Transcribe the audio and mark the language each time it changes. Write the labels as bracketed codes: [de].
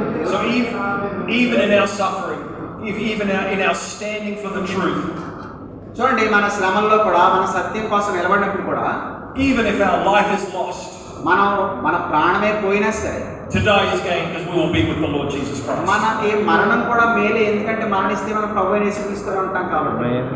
[en] So even in our suffering, even in our standing for the truth, [te] చూడండి, మన శ్రమల్లో కూడా మన సత్యం కోసం నిలబడినప్పుడు కూడా [en] even if our life is lost, [te] మన ప్రాణమే పోయినా సరే [en] today is gain because we will be with the Lord Jesus Christ. [te] మనకి మరణం కూడా మేలే, ఎందుకంటే మరణిస్తే మనం ప్రభువైన యేసుక్రీస్తులో ఉంటాం కాబట్టి.